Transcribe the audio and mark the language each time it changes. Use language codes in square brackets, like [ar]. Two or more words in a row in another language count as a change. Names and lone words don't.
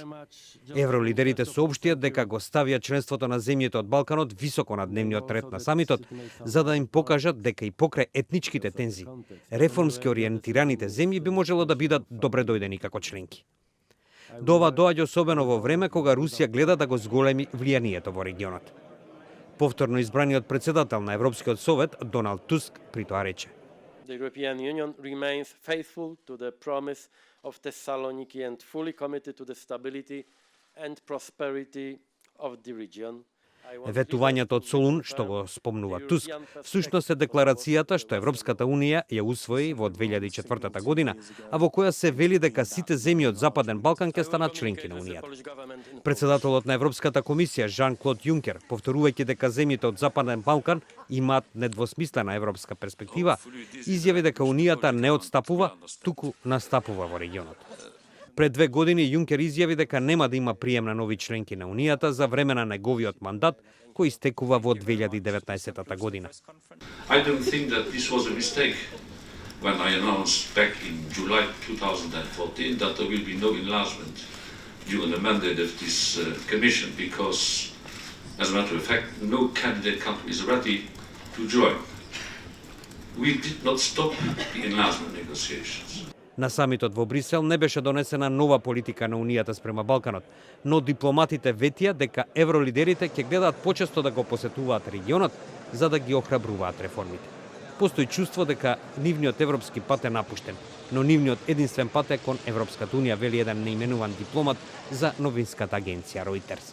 [mk] Евролидерите соопштија дека го ставија членството на земјите од Балканот високо на дневниот ред на самитот, за да им покажат дека и покрај етничките тензии, реформски ориентираните земји би можело да бидат добре дојдени како членки. До ова доаѓа особено во време кога Русија гледа да го зголеми влијанието во регионот. Повторно избраниот председател на Европскиот совет, Доналд Туск, при тоа рече: [en] The European Union remains faithful to the promise of Thessaloniki and fully committed to the stability and prosperity of the region. [mk] Ветувањето од Солун, што го спомнува Туск, всушност е декларацијата што Европската Унија ја усвои во 2004 година, а во која се вели дека сите земји од Западен Балкан ќе станат членки на Унијата. Председателот на Европската комисија Жан-Клод Јункер, повторувајќи дека земјите од Западен Балкан имаат недвосмислена европска перспектива, изјави дека Унијата не отстапува, туку настапува во регионот. Пред 2 години Јункер изјави дека нема да има прием на нови членки на Унијата за време на неговиот мандат, кој истекува во 2019 година. [en] I don't think that this was a mistake when I announced back in July 2014 that there will be no enlargement during the mandate of this commission because, as a matter of fact, no candidate country is ready to join. We did not stop the enlargement negotiations. [mk] На самитот во Брисел не беше донесена нова политика на Унијата спрема Балканот, но дипломатите ветија дека евролидерите ќе гледаат почесто да го посетуваат регионот за да ги охрабруваат реформите. Постои чувство дека нивниот европски пат е напуштен, но нивниот единствен пат е кон Европската Унија, вели еден неименуван дипломат за новинската агенција Reuters.